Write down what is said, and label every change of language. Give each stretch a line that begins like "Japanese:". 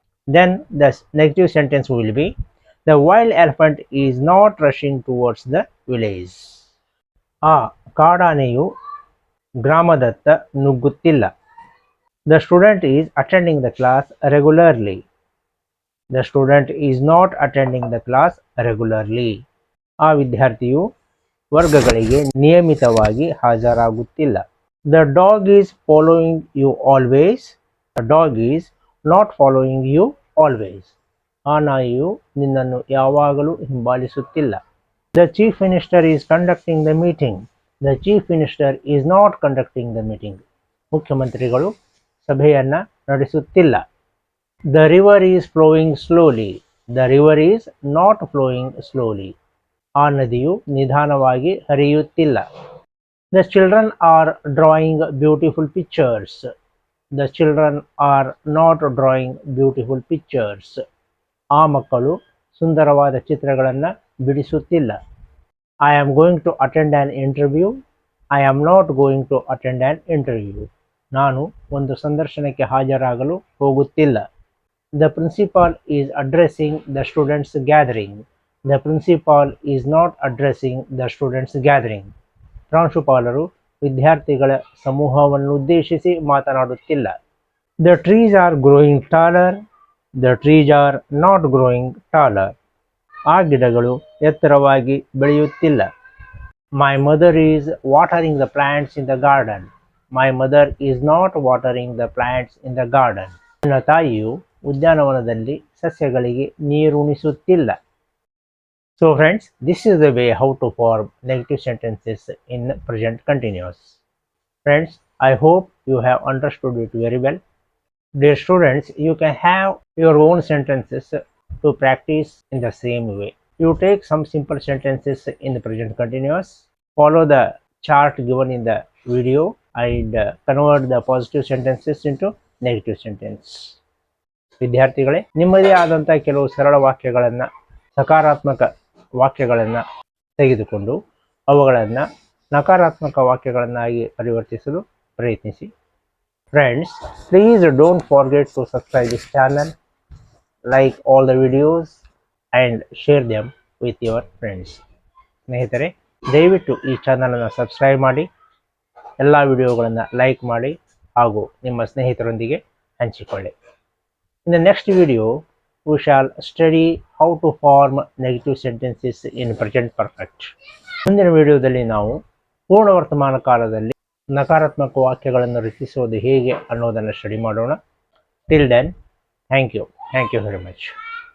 English: Then the negative sentence will be, the wild elephant is not rushing towards the village.
Kannada: ಆ ಕಾಡಾನೆಯು ಗ್ರಾಮದತ್ತ ನುಗ್ಗುತ್ತಿಲ್ಲ.
English: The student is attending the class regularly. The student is not attending the class regularly.
Kannada: ಆ ವಿದ್ಯಾರ್ಥಿಯು ವರ್ಗಗಳಿಗೆ ನಿಯಮಿತವಾಗಿ ಹಾಜರಾಗುತ್ತಿಲ್ಲ.
English: The dog is following you always. The dog is not following you always.
Kannada: ಆ ನಾಯಿಯು ನಿನ್ನನ್ನು ಯಾವಾಗಲೂ ಹಿಂಬಾಲಿಸುತ್ತಿಲ್ಲ.
English: The chief minister is conducting the meeting. The chief minister is not conducting the meeting.
Kannada: ಮುಖ್ಯಮಂತ್ರಿಗಳು ಸಭೆಯನ್ನ ನಡೆಸುತ್ತಿಲ್ಲ.
English: The river is flowing slowly. The river is not flowing slowly.
Kannada: ಆ ನದಿಯು ನಿಧಾನವಾಗಿ ಹರಿಯುತ್ತಿಲ್ಲ.
English: The children are drawing beautiful pictures. The children are not drawing beautiful pictures.
Kannada: ಆ ಮಕ್ಕಳು ಸುಂದರವಾದ ಚಿತ್ರಗಳನ್ನು ಬಿಡಿಸುತ್ತಿಲ್ಲ.
English: I am going to attend an interview. I am not going to attend an interview.
Kannada: ನಾನು ಒಂದು ಸಂದರ್ಶನಕ್ಕೆ ಹಾಜರಾಗಲು ಹೋಗುತ್ತಿಲ್ಲ.
English: The principal is addressing the students gathering. The principal is not addressing the students gathering.
Kannada: ಪ್ರಾಂಶುಪಾಲರು ವಿದ್ಯಾರ್ಥಿಗಳ ಸಮೂಹವನ್ನುದ್ದೇಶಿಸಿ ಮಾತನಾಡುತ್ತಿಲ್ಲ.
English: The trees are growing taller. The trees are not growing taller.
Kannada: ಆ ಗಿಡಗಳು ಎತ್ತರವಾಗಿ ಬೆಳೆಯುತ್ತಿಲ್ಲ.
English: My mother is watering the plants in the garden. My mother is not watering the plants in the garden.
Kannada: ನನ್ನ ತಾಯಿಯು ಉದ್ಯಾನವನದಲ್ಲಿ ಸಸ್ಯಗಳಿಗೆ ನೀರುಣಿಸುತ್ತಿಲ್ಲ.
English: So friends, this is the way how to form negative sentences in present continuous. Friends, I hope you have understood it very well. Dear students, you can have your own sentences to practice in the same way. You take some simple sentences in the present continuous, follow the chart given in the video and convert the positive sentences into negative sentence.
Kannada: ವಿದ್ಯಾರ್ಥಿಗಳೇ, ನಿಮ್ಮದೇ ಆದಂಥ ಕೆಲವು ಸರಳ ವಾಕ್ಯಗಳನ್ನು, ಸಕಾರಾತ್ಮಕ ವಾಕ್ಯಗಳನ್ನು ತೆಗೆದುಕೊಂಡು ಅವುಗಳನ್ನು ನಕಾರಾತ್ಮಕ ವಾಕ್ಯಗಳನ್ನಾಗಿ ಪರಿವರ್ತಿಸಲು ಪ್ರಯತ್ನಿಸಿ.
English: Friends, please don't forget to subscribe this channel, like all the videos and share them with your friends.
Kannada: ಸ್ನೇಹಿತರೆ, ದಯವಿಟ್ಟು ಈ ಚಾನಲನ್ನು ಸಬ್ಸ್ಕ್ರೈಬ್ ಮಾಡಿ, ಎಲ್ಲ ವಿಡಿಯೋಗಳನ್ನು ಲೈಕ್ ಮಾಡಿ ಹಾಗೂ ನಿಮ್ಮ ಸ್ನೇಹಿತರೊಂದಿಗೆ ಹಂಚಿಕೊಳ್ಳಿ.
English: In the next video, we shall study how to form negative sentences in present perfect.
Kannada: ಮುಂದಿನ ವಿಡಿಯೋದಲ್ಲಿ ನಾವು ಪೂರ್ಣ ವರ್ತಮಾನ ಕಾಲದಲ್ಲಿ ನಕಾರಾತ್ಮಕ ವಾಕ್ಯಗಳನ್ನು ರಚಿಸುವುದು ಹೇಗೆ ಅನ್ನೋದನ್ನು ಸ್ಟಡಿ ಮಾಡೋಣ.
English: Till then, thank you very much.